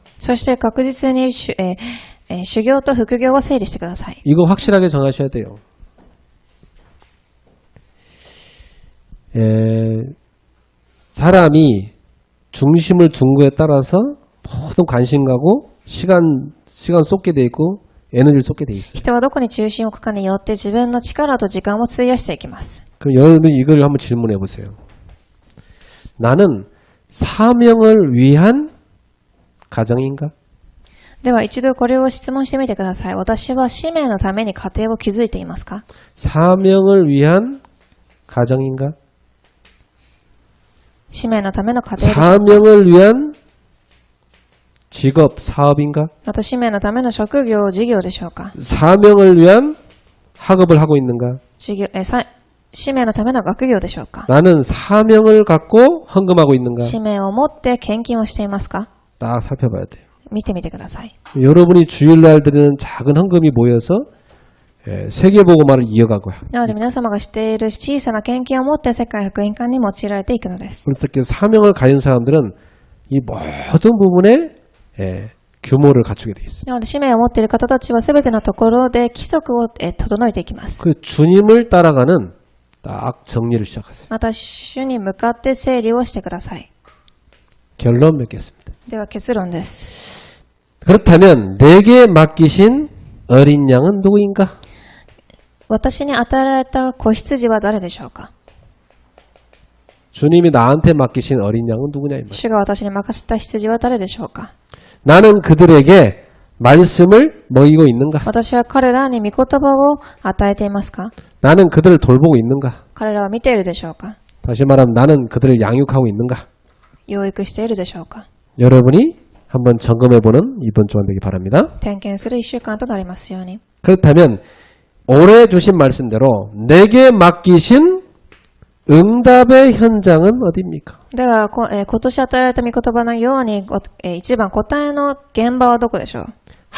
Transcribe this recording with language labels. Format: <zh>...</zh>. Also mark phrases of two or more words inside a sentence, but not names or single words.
<ja>そして確実に修行と副業を整理してください。</ja> <ko>이거 확실하게 정하셔야 돼요. 사람이 중심을 둔 거에 따라서 모든 관심 가고 시간 쏟게 돼 있고 에너지를 쏟게 돼 있어요.</ko> <ja>人はどこに中心を置くかによって自分の力と時間を費やしていきます。</ja> <ko>그럼 여러분이 이걸 한번 질문해 보세요. 나는 사명을 위한 가정인가?</ko> <ja>では一度これを質問してみてください。私は使命のために家庭を築いていますか？</ja> <ko>사명을 위한 가정인가?</ko> <ja>使命のための家庭でしょうか？</ja> <ko>사명을 위한 직업, 사업인가?</ko> <ja>また使命のための職業、事業でしょうか？</ja> <ko>사명을 위한 학업을 하고 있는가?</ko> <ja>使命のための学業でしょうか？</ja> <ko>나는 사명을 갖고 헌금하고 있는가?</ko> <ja>使命を持って献金をしていますか？</ja> <ko>딱 살펴봐야 돼요.</ko> <ja>見てみてください。</ja> <ko>여러분이 주일날 드리는 작은 헌금이 모여서 세계복음화를 이어가고요.</ko> <ja>なので皆様がしている小さな献金を持って世界福音化に用いられていくのです。</ja> <ko>그래서 사명을 가진 사람들은 이 모든 부분에 규모를 갖추게 돼 있어요.</ko> <ja>なので使命を持っている方たちは全てのところで規則を整えていきます。</ja> <ko>그 주님을 따라가는 딱 정리를 시작하세요.</ko> <ja>また主に向かって整理をしてください。</ja> <ko>결론 맺겠습니다.</ko> <ja>では結論です。</ja> <ko>그렇다면 내게 맡기신 어린 양은 누구인가?</ko> <ja>私に与えられた子羊は誰でしょうか？</ja> <ko>주님이 나한테 맡기신 어린 양은 누구냐 이 말.</ko> <ja>主が私に任せた羊は誰でしょうか？</ja> <ko>나는 그들에게 말씀을 먹이고 있는가?</ko> <ja>私は彼らに御言葉を与えていますか？</ja> <ko>나는 그들을 돌보고 있는가?</ko> <ja>彼らは見ているでしょうか？</ja> <ko>다시 말하면 나는 그들을 양육하고 있는가?</ko> <ja>養育しているでしょうか？</ja> <ko>여러분이 한번 점검해보는 이번 주간 되기 바랍니다.</ko> <ja>点検する一週間となりますように。</ja> <ko>그렇다면 올해 주신 말씀대로 내게 맡기신 응답의 현장은 어디입니까?</ko> <ja>では、今年与えられた御言葉のように、一番答えの現場はどこでしょう？</ja>